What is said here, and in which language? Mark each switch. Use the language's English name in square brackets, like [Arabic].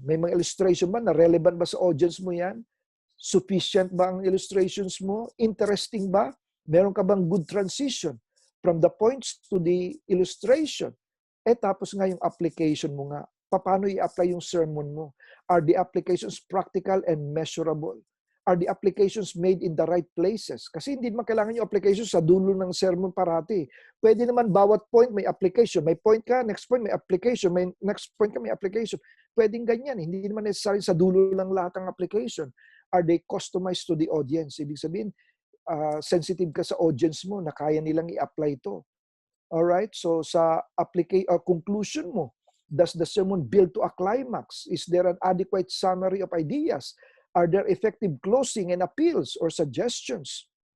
[Filipino] May mga illustration ba na relevant ba sa audience mo yan? Sufficient ba ang illustrations mo? Interesting ba? Meron ka bang [English] good transition from the points to the illustration? [Filipino] Tapos nga yung application mo nga. Paano i-apply yung sermon mo? [English] Are the applications practical and measurable? Are the applications made in the right places? [Filipino] Kasi hindi naman kailangan yung application sa dulo ng sermon parati. Pwede naman bawat point may application. May point ka, next point may application. May next point ka, may application. Pwedeng ganyan. Hindi naman necessary sa dulo ng lahat ng application. [English] Are they customized to the audience? [Filipino] Ibig sabihin, sensitive ka sa audience mo na kaya nilang i-apply ito. [English] Alright? So [Filipino] sa conclusion mo, [English] does the sermon build to a climax? Is there an adequate summary of ideas? Are there effective closing and appeals or suggestions?